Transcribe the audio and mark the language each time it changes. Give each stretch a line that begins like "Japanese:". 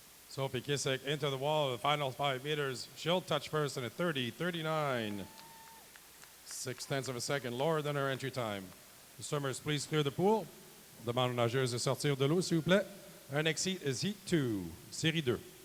English: Sophie Kisek into the wall of the final 5 meters. She'll touch first in a 30.39. 0.6 of a second lower than her entry time. The swimmers, please clear the pool.
French: On demande aux nageuses de sortir de l'eau, s'il vous plaît.
English: Our next heat is Heat 2,
French: Série 2.